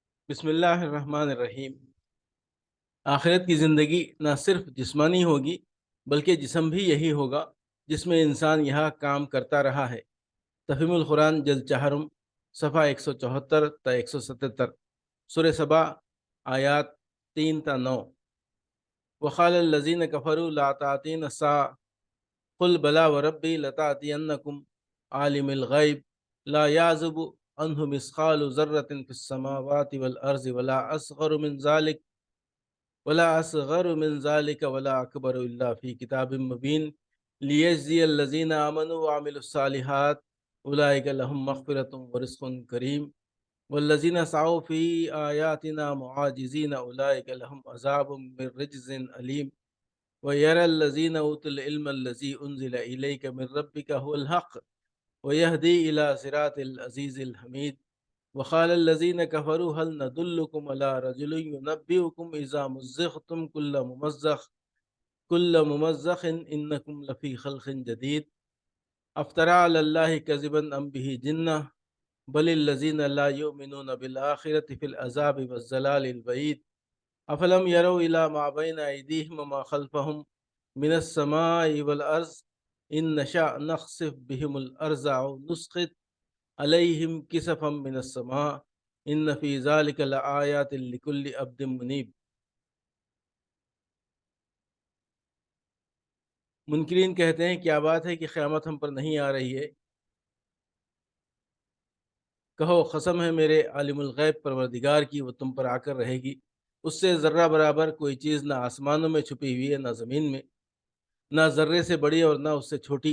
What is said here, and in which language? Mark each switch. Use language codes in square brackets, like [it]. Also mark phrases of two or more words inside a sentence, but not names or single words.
[ar] बिस्मिल्लाहिर्रहमानिर्रहीम। [ur] آخرت کی زندگی نہ صرف جسمانی ہوگی بلکہ جسم بھی یہی ہوگا جس میں انسان یہاں کام کرتا رہا ہے. تفہیم القرآن جلد چہارم صفحہ 174 تا 177 سورہ سبا آیات 3 تا 9. [ar] وقال الذين كفروا لا تأتين الساعة قل بلى وربي لتأتينكم عالم الغيب لا يعزب عنه مثقال ذرة في السماوات والأرض ولا أصغر من ذلك ولا أصغر من ذلك ولا أكبر إلا في كتاب مبين ليجزي الذين آمنوا وعملوا الصالحات أولئك لهم مغفرة ورزق كريم والذين سعوا في آياتنا معاجزين أولئك لهم عذاب من رجز أليم ويرى الذين أوتوا العلم الذي أنزل إليك من ربك هو الحق ويهدي إلى صراط العزيز الحميد. وقال الذين كفروا هل ندلكم على رجل ينبئكم إذا مزقتم كل ممزق إنكم لفي خلق جديد أفترى على الله كذبا أم به جنة بل الذين لا يؤمنون بالآخرة في العذاب والضلال البعيد أفلم يروا إلى ما بين أيديهم وما خلفهم من السماء والأرض إن نشأ نخسف بهم الأرض أو نسقط عليهم كسفا من السماء إن في ذلك لآية لكل عبد منيب. [ur] منکرین کہتے ہیں کیا بات ہے کہ قیامت ہم پر نہیں آ رہی ہے. کہو قسم ہے میرے [ar] عالم الغيب [ur] پروردگار کی، وہ تم پر آ کر رہے گی. اس سے ذرہ برابر کوئی چیز نہ آسمانوں میں چھپی ہوئی ہے نہ زمین میں، نہ ذرے سے بڑی اور نہ اس سے چھوٹی.